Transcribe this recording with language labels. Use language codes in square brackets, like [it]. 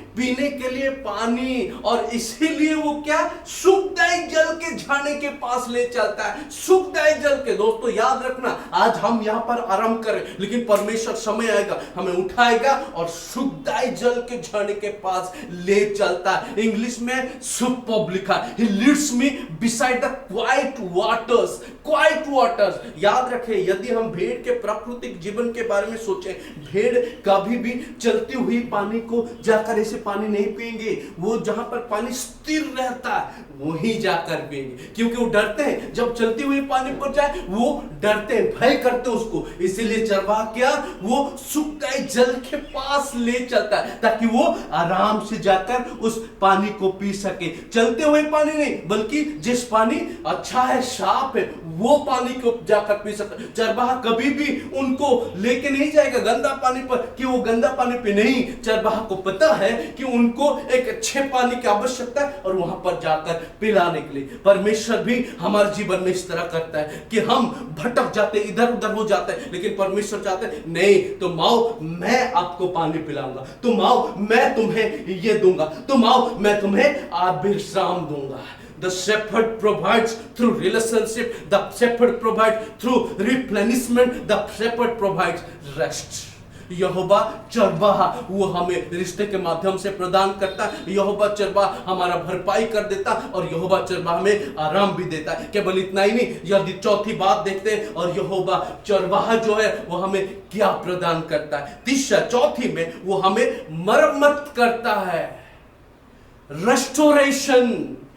[hi] पीने के लिए पानी, और इसीलिए वो क्या सुखदायी जल के झरने के पास ले चलता है। सुखदायी जल के, दोस्तों याद रखना, आज हम यहां पर आराम करें, लेकिन परमेश्वर समय आएगा हमें उठाएगा और सुखदायी जल के झरने के पास ले चलता है। इंग्लिश में सुपर्ब लिखा है, [en] he leads me beside the quiet waters। [hi] याद रखें, यदि हम भेड़ के प्राकृतिक जीवन के बारे में सोचें, भेड़ कभी भी चलती हुई पानी को जाकर ऐसे पानी नहीं पिएंगे। वो जहां पर पानी स्थिर रहता है वहीं जाकर पिएंगे, क्योंकि वो डरते हैं जब चलती हुई पानी पर जाए, वो डरते हैं, भय करते हैं उसको। इसीलिए चरवाहा क्या, वो सुखदायी जल के पास ले चलता है ताकि वो आराम से जाकर उस पानी को पी सके। चलते हुए पानी नहीं, बल्कि जिस पानी अच्छा है, साफ है, वो पानी को जाकर पी सकता। चरवाहा कभी भी उनको लेके नहीं जाएगा गंदा पानी पर कि वो गंदा पानी पे नहीं। चरवाहा को पता है कि उनको एक अच्छे पानी की आवश्यकता है और वहां पर जाकर पिलाने के लिए। परमेश्वर भी हमारे जीवन में इस तरह करता है कि हम भटक जाते, इधर उधर हो जाते हैं, लेकिन परमेश्वर चाहते हैं नहीं, तुम आओ, मैं आपको पानी पिलाऊंगा, तुम आओ, मैं तुम्हें ये दूंगा, तुम आओ, मैं तुम्हें विश्राम दूंगा। [en] The shepherd provides through relationship, the shepherd provides through replenishment, the shepherd provides rest। [hi] यहोवा चरवाहा वो हमें रिश्ते के माध्यम से प्रदान करता है। यहोवा चरवाहा हमारा भरपाई कर देता और यहोवा चरवाहा हमें आराम भी देता है। केवल इतना ही नहीं, यदि चौथी बात देखते हैं, और यहोवा चरवाहा जो है वो हमें क्या प्रदान करता है, चौथी में वो हमें मरम्मत करता है, रेस्टोरेशन।